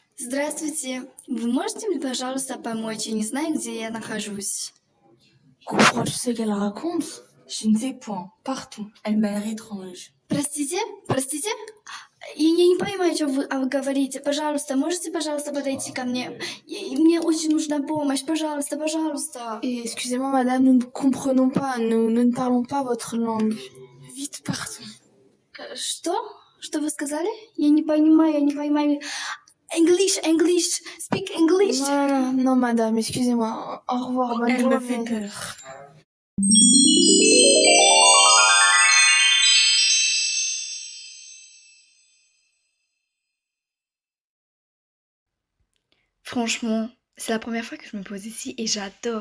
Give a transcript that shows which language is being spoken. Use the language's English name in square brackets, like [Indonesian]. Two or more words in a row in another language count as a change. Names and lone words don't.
[Russian] Здравствуйте. Вы можете мне, пожалуйста, помочь? Я не знаю, где я нахожусь. [French] Comprends, tu sais qu'elle raconte? Je ne sais point. Partout. Elle m'a l'air étrange. [Russian] Простите? Я не понимаю, о чем вы говорите. Пожалуйста, можете, пожалуйста, подойти ко мне? Мне очень нужна помощь. Пожалуйста. [French] Et excusez-moi, madame, nous ne comprenons pas, nous ne parlons pas votre langue. Vite, partons. [Russian] Что? Что вы сказали? Я не понимаю. [English] English. Speak English. [French] Non, madame, excusez-moi. Au revoir, bonne Elle journée. me fait peur. Franchement, c'est la première fois que je me pose ici et j'adore.